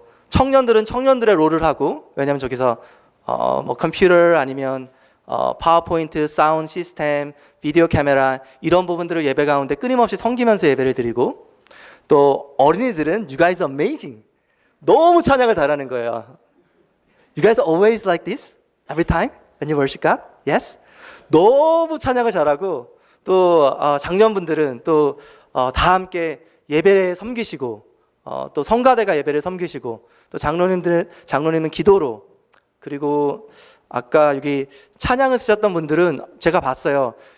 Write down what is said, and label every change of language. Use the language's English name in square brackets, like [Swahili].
[Korean] 청년들은 청년들의 롤을 하고, 왜냐하면 저기서 뭐 컴퓨터 아니면 파워포인트, 사운드 시스템, 비디오 카메라 이런 부분들을 예배 가운데 끊임없이 섬기면서 예배를 드리고, 또 어린이들은 [English] You guys are amazing, [Korean] 너무 찬양을 잘하는 거예요. [English] You guys are always like this? Every time when you worship God? Yes? [Korean] 너무 찬양을 잘하고, 또 장년분들은 또 다 함께 예배를 섬기시고, 또 성가대가 예배를 섬기시고, 또 장로님은 기도로, 그리고 아까 여기 찬양을 쓰셨던 분들은 제가 봤어요.